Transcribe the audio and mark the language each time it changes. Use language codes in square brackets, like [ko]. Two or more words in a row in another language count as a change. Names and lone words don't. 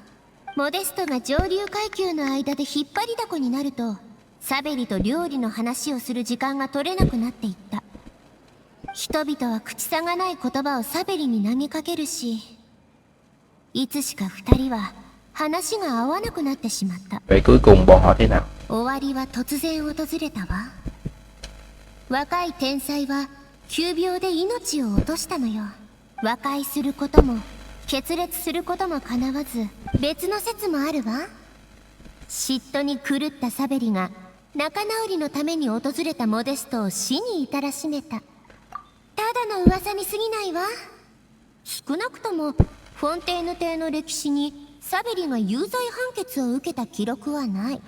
[ja] モデストが上流階級の間で引っ張りだこになると、サベリと料理の話をする時間が取れなくなっていった。人々は口さがない言葉をサベリに投げかけるし、いつしか二人は話が合わなくなってしまった。 [vi] Vậy cuối cùng bọn họ thế nào? [ja] 終わりは突然訪れたわ。若い天才は急病で命を落としたのよ。和解することも決裂することも叶わず、別の説もあるわ。嫉妬に狂ったサベリが仲直りのために訪れたモデストを死に至らしめた。ただの噂に過ぎないわ。少なくともフォンテーヌ邸の歴史にサベリが有罪判決を受けた記録はない。